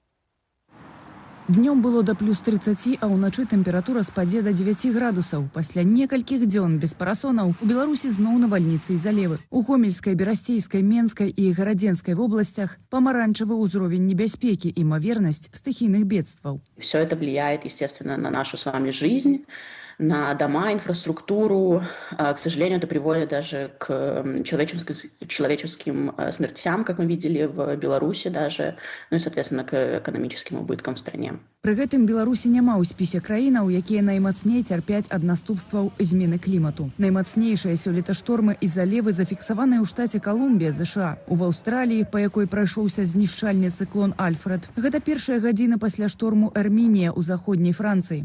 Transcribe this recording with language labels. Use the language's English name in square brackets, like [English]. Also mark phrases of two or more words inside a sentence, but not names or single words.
[Belarusian] Днём было до плюс 30, а ўначы тэмпература спадзе до 9 градусаў. Пасля некалькіх дзён без парасонаў у Беларусі зноў навальніцы і залевы. У Гомельскай, Берасцейскай, Менскай і Гарадзенскай вобласцях памаранчавы ўзровень небяспекі, імавернасць стыхійных бедстваў. [Russian] Все это влияет, естественно, на нашу с вами жизнь, на дома, инфраструктуру. К сожалению, это приводит даже к человеческим смертям, как мы видели в Беларуси даже, ну и, соответственно, к экономическим убыткам в стране. [Belarusian] Пры гэтым Беларусі няма ў спісе краінаў, якія наймацней цярпяць ад наступстваў змены клімату. Наймацнейшыя сёлета штормы і залевы зафіксаваныя ў штаце Колумбія, США. У Аўстраліі, па якой прайшоўся знішчальны цыклон Альфред. Гэта першая гадзіна пасля шторму Эрмінія ў заходняй Францыі.